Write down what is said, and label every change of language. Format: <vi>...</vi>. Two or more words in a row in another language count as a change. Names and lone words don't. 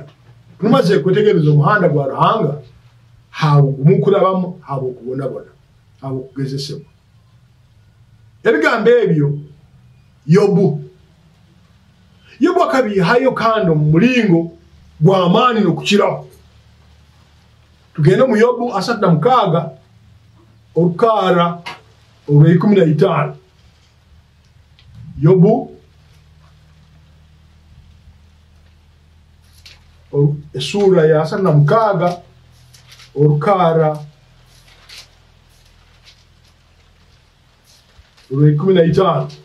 <ttj>Tumaze kwetegereza omuhanda gwa Ruhanga hawo mukurabamu hawo kubonabona hawo kugezesebwa. Ebigambo ebyo Yobu akabihayo kandi mu mulingo gw'amaani n'okukiraho. Tugenda mu Yobu 36 olukaara olw'e15. Yobu esura ya 36 olukaara olw'e15.</ttj>